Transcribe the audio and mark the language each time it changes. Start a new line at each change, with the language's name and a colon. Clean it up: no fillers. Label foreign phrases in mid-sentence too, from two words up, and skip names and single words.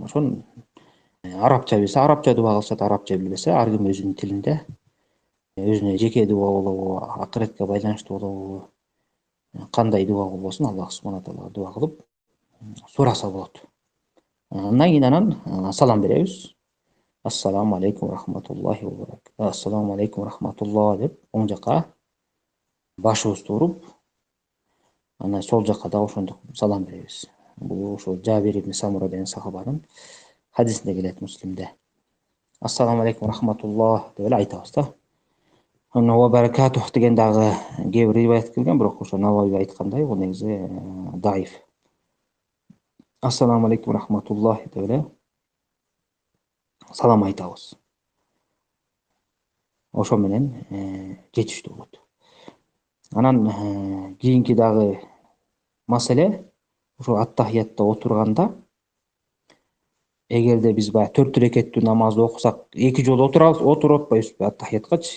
Kyrgyz: Ошон арабча билсе арабча дуа кылышат, арабча билбесе ар ким өзүнүн тилинде өзүнө жеке дуа болобу, акыретке байланыштуу болобу, кандай дуа болбосун Аллах субхана таалага дуа кылып сураса болот. Андан кийин салам беребиз.
Arabic: السلام عليكم رحمة الله وبركاته. السلام عليكم رحمة الله
Kyrgyz: деп оң жака башыбызды уруп, анан сол жака да ошондой салам беребиз. Бул ошо Жабир ибн Самура деген сахабанын хадисинде келет Муслимде.
Arabic: السلام عليكم رحمة الله
Kyrgyz: деп эле айтабыз да. Анан
Arabic: وبركاته
Kyrgyz: деген дагы кээ бир риваят келген, бирок ошо Навави айткандай бул негизи даиф.
Arabic: السلام عليكم رحمة الله
Kyrgyz: деп эле салам айтабыз. Ошо менен жетиштүү болот. Анан кийинки дагы маселе ошо аттахиятта отурганда, эгерде биз баягы 4 рекеттүү намазды окусак, 2 жолу отуруп атпайбызбы аттахияткачы?